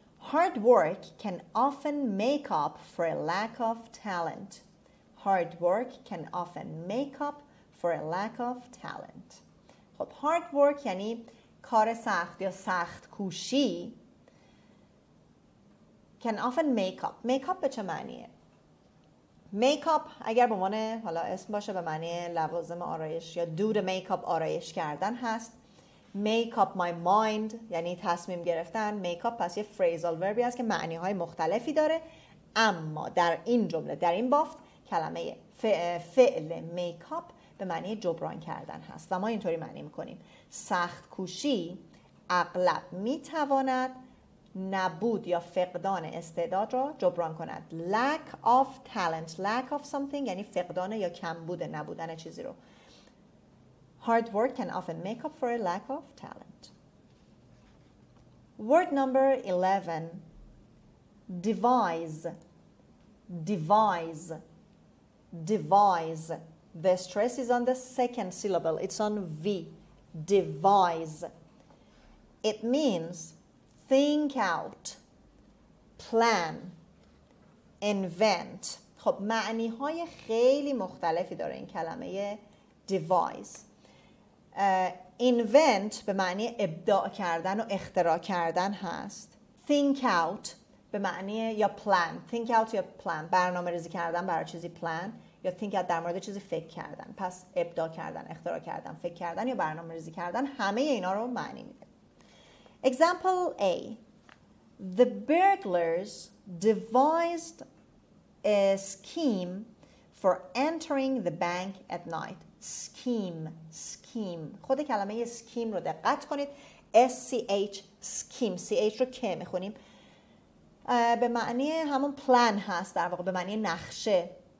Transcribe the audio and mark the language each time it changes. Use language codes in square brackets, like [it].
[en] Hard work can often make up for a lack of talent. Hard work can often make up for a lack of talent. [fa] خب hard work یعنی کار سخت یا سخت کوشی. [en] Can often make up. [fa] Make up به چه معنیه؟ make up اگر به عنوان حالا اسم باشه به معنی لوازم آرایش یا [en] do the make up [fa] آرایش کردن هست. [en] make up my mind [fa] یعنی تصمیم گرفتن. make up پس یه phrasal verbی هست که معنی های مختلفی داره، اما در این جمله در این بافت کلمه فعل make up به معنی جبران کردن هست و ما اینطوری معنی میکنیم سخت کوشی اغلب میتواند نبود یا فقدان استعداد را جبران کند. [en] lack of talent. lack of something [fa] یعنی فقدان یا کمبود، نبودن چیزی رو. [en] hard work can often make up for a lack of talent. Word number 11. devise, devise, devise. The stress is on the second syllable. It's on V. Devise. It means think out, plan, invent. [fa] خب معنی های خیلی مختلفی داره این کلمه devise. invent به معنی ابداع کردن و اختراع کردن هست. think out به معنی یا plan. [en] think out یا plan. [fa] برنامه ریزی کردن برای چیزی plan یا think out در مورد چیزی فکر کردن. پس ابداع کردن، اختراع کردن، فکر کردن یا برنامه ریزی کردن همه اینا رو معنی میده. [en] Example A. The burglars devised a scheme for entering the bank at night. Scheme, scheme. [fa] خود کلمه scheme رو دقت کنید. [en] S-C-H, scheme. [fa] C-H رو که میخونیم. به معنی همون plan هست در واقع، به معنی نقشه.